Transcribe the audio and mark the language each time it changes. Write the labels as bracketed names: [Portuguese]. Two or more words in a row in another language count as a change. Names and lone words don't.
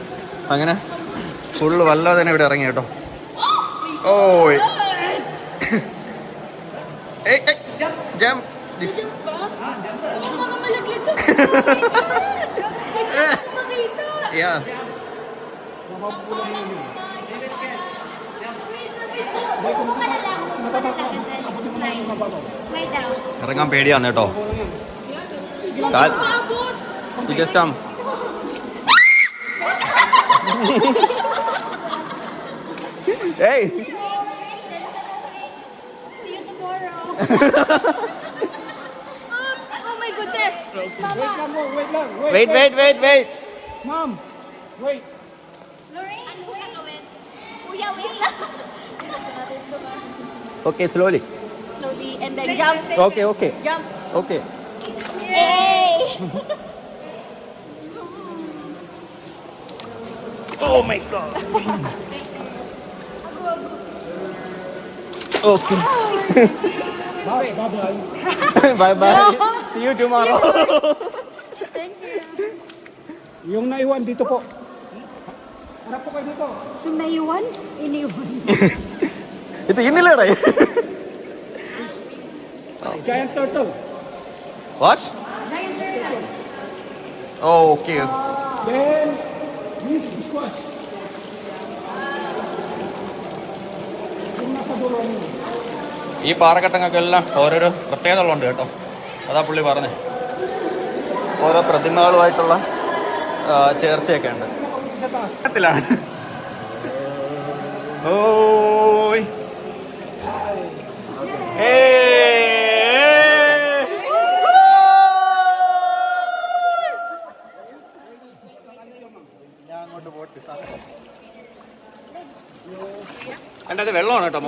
[Malayalam] അങ്ങനെ ഫുള്ള് വല്ലാതെ തന്നെ ഇവിടെ ഇറങ്ങി കേട്ടോ. [English] ഓ Hey, hey, jump. This. [Filipino] Mga malaglag ka. [English] Yeah. [Malayalam] ഇറങ്ങാൻ പേടിയാണ് കേട്ടോ. [English] You just come. Hey. See you tomorrow. Oh my goodness. Mama. Wait. Mom, wait. [Filipino] Lorraine, ano gagawin? Kuya, wait lang. [English] Okay, slowly. Slowly and then jump. Okay. Jump. Okay. Yay! Oh my god. Okay. Bye. See you tomorrow. Thank you. [Filipino] Yung naiwan dito po. Harap po kayo dito. Yung naiwan? Iniwan. [Malayalam] ഇത് ഇന്നില്ലേടാ. [English] Giant turtle. What? Giant turtle. Oh, okay. Then, this squash. [Filipino] Yung nasa dulo niyo. [Malayalam] ഈ പാറക്കെട്ടങ്ങൾക്കെല്ലാം ഓരോരോ പ്രത്യേകതകളുണ്ട് കേട്ടോ. അതാ പുള്ളി പറഞ്ഞേ. ഓരോ പ്രതിമകളുമായിട്ടുള്ള ചേർച്ചയൊക്കെ ഉണ്ട്. [Filipino] Sa taas. ഓയ്. [Malayalam] എൻ്റെ അത് വെള്ളമാണ് കേട്ടോ.